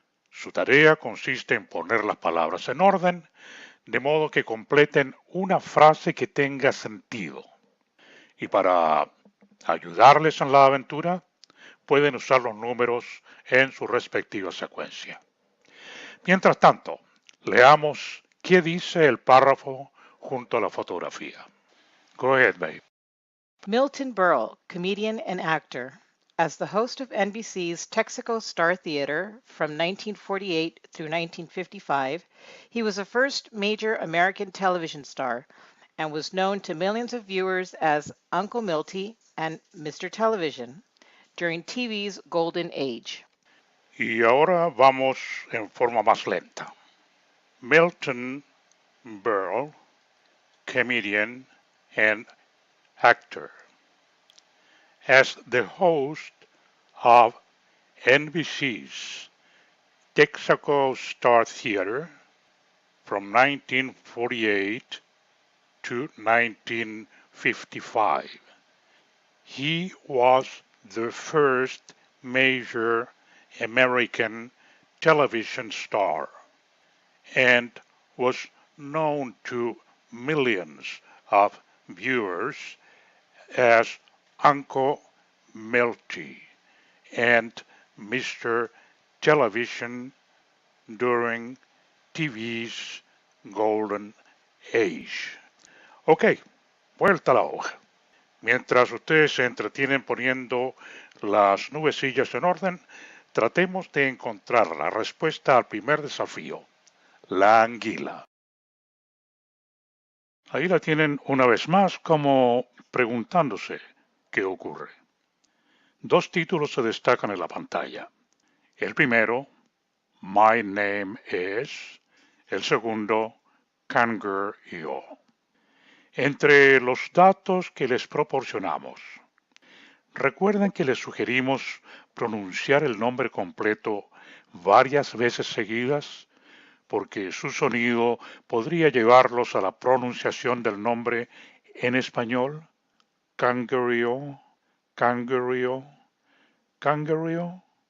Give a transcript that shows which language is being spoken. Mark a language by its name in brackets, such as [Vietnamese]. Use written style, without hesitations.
[Spanish] Su tarea consiste en poner las palabras en orden, de modo que completen una frase que tenga sentido. Y para ayudarles en la aventura, pueden usar los números en su respectiva secuencia. Mientras tanto, leamos qué dice el párrafo junto a la fotografía. [English] Go ahead, babe. Milton Berle, comedian and actor. As the host of NBC's Texaco Star Theater from 1948 through 1955, he was the first major American television star and was known to millions of viewers as Uncle Milty and Mr. Television during TV's golden age. [Spanish] Y ahora vamos en forma más lenta. [English] Milton Berle, comedian and actor. As the host of NBC's Texaco Star Theater from 1948 to 1955, He was the first major American television star and was known to millions of viewers as Uncle Milty and Mr. Television during TV's golden age. [Spanish] Ok, vuelta a la hoja. Mientras ustedes se entretienen poniendo las nubecillas en orden, tratemos de encontrar la respuesta al primer desafío, la anguila. Ahí la tienen una vez más como preguntándose qué ocurre. Dos títulos se destacan en la pantalla. El primero, My Name Is. El segundo, Kangaroo. Entre los datos que les proporcionamos, recuerden que les sugerimos pronunciar el nombre completo varias veces seguidas porque su sonido podría llevarlos a la pronunciación del nombre en español. [English] Kangaroo, kangaroo, kangaroo.